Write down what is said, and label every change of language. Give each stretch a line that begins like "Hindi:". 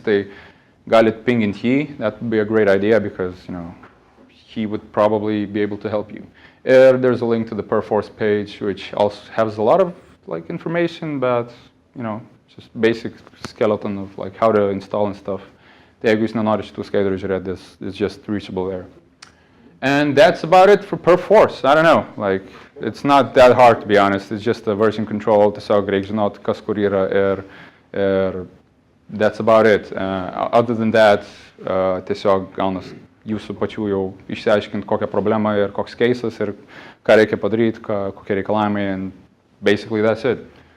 English: They got it ping in jį. That would be a great idea because, he would probably be able to help you. There's a link to the Perforce page, which also has a lot of like information, but, just basic skeleton of like how to install and stuff.
Lithuanian: Jeigu jūs nenorit šitų skaidrų žiūrėti,
English: this is just reachable there. And that's about it for Perforce. I don't know, like, it's not that hard to be honest. It's just a version control.
Lithuanian: Tiesiog reikia žinoti, kas kur yra ir
English: that's about it. Other than that,
Lithuanian: tiesiog gaunas jūsų pačių jau išsiaiškinti, kokią problemą ir koks keisas ir ką reikia padaryti, kokie reikalavimai,
English: and basically that's it.